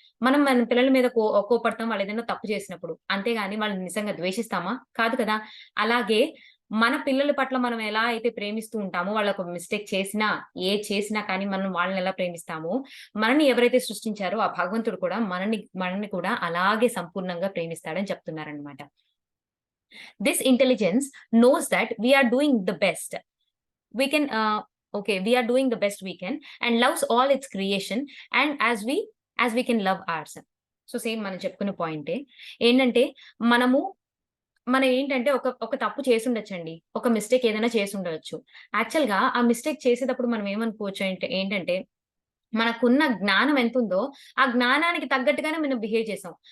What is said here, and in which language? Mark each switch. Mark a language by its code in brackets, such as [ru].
[te] మనం మన పిల్లల మీద కోపడతాం వాళ్ళేదైనా తప్పు చేసినప్పుడు. అంతేగాని వాళ్ళని నిజంగా ద్వేషిస్తామా? కాదు కదా! అలాగే మన పిల్లల పట్ల మనం ఎలా అయితే ప్రేమిస్తూ ఉంటామో, వాళ్ళొక మిస్టేక్ చేసినా, చేసినా కానీ మనం వాళ్ళనెలా ప్రేమిస్తామో, మనల్ని ఎవరైతే సృష్టించారో ఆ భగవంతుడు కూడా మనల్ని కూడా అలాగే సంపూర్ణంగా ప్రేమిస్తాడని చెప్తున్నారనమాట. [en] This intelligence knows that we are doing the best. We can okay, we are doing the best we can and loves all its creation and as we can love ours. [te] So same మనం చెప్పుకున్న పాయింటే. ఏంటంటే మనము మనం ఏంటంటే ఒక తప్పు చేసుండొచ్చండి. ఒక మిస్టేక్ ఏదైనా చేసుండొచ్చు. యాక్చువల్‌గా ఆ మిస్టేక్ చేసేటప్పుడు మనం ఏమనుకోవచ్చు ఏంటంటే మనకున్న జ్ఞానం ఎంతుందో, ఆ జ్ఞానానికి తగ్గట్టుగానే మనం బిహేవ్ చేసాం.